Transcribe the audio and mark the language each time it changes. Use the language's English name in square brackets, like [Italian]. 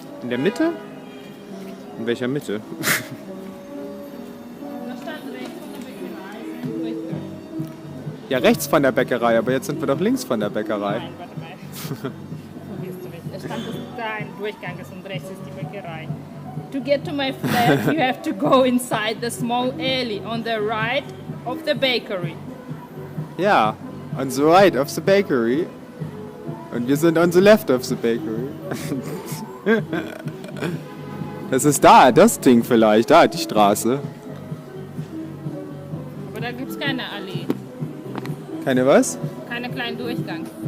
[German] In der Mitte? In welcher Mitte? Da stand rechts von der Bäckerei ist ein Durchgang. Ja, rechts von der Bäckerei, aber jetzt sind wir doch links von der Bäckerei. Nein, warte mal. Vergisst du mich. Da stand, dass da ein Durchgang ist und rechts ist die Bäckerei. [English] To get to my flat, you have to go inside the small alley on the right of the bakery. Ja, on the right of the bakery. [German] Und wir sind [English] on the left of the bakery. [German] Das ist da, das Ding vielleicht, da die Straße. Aber da gibt es keine Allee, Keine was? keinen kleinen Durchgang.